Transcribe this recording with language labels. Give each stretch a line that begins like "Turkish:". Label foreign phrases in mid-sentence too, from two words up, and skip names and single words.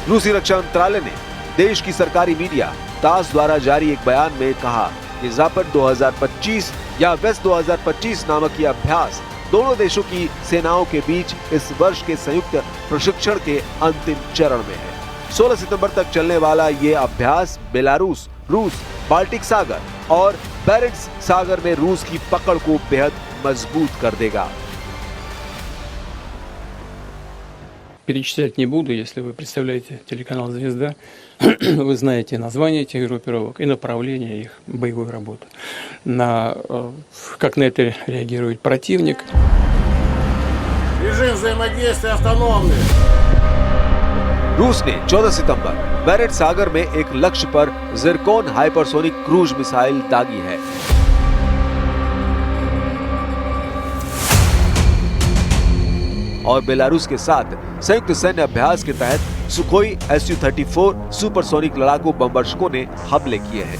Hindi: रूसी रक्षा मंत्रालय ने देश की सरकारी मीडिया तास द्वारा जारी एक बयान में कहा कि ज़पाड 2025 या वेस्ट 2025 नामक यह अभ्यास दोनों देशों की सेनाओं के बीच इस वर्ष के संयुक्त प्रशिक्षण के अंतिम चरण में है। 16 सितंबर तक चलने वाला ये अभ्यास बेलारूस, रूस, बाल्टिक सागर और बैरेंट्स सागर में रूस की पकड़ को बेहद मजबूत कर देगा।
Russian: Перечислять не буду, если вы представляете телеканал «Звезда», вы знаете названия этих группировок и направления их боевой работы. Как на это реагирует противник. Режим взаимодействия автономный.
Hindi: रूस ने 14 सितंबर बैरेंट सागर में एक लक्ष्य पर ज़िरकोन हाइपरसोनिक क्रूज मिसाइल दागी है। और बेलारूस के साथ संयुक्त सैन्य अभ्यास के तहत सुखोई Su-34 सुपरसोनिक लड़ाकू बमवर्षकों ने हमले किए हैं।